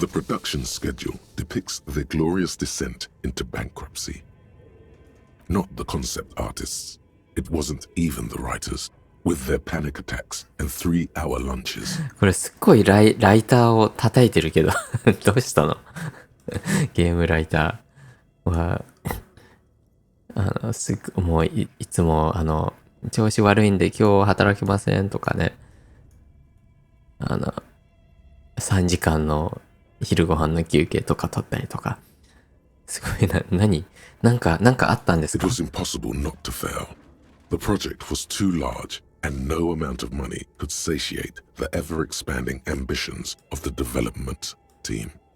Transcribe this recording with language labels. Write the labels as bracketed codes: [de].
[en] The production schedule depicts their glorious descent into bankruptcy. Not the concept artists. It wasn't even the writers, with their panic attacks and 3-hour lunches. [ja] これすっごいライターを叩いてるけど、どうしたのゲームライターは、もういつも、調子悪いんで今日働きませんとかね。 3時間の昼ご飯の休憩とか取ったりとか。すごいなんかあったんです [en] It [ja] か？ [en] was impossible not to fail. The project was too large, and no amount of money could satiate the ever-expanding ambitions of the development team.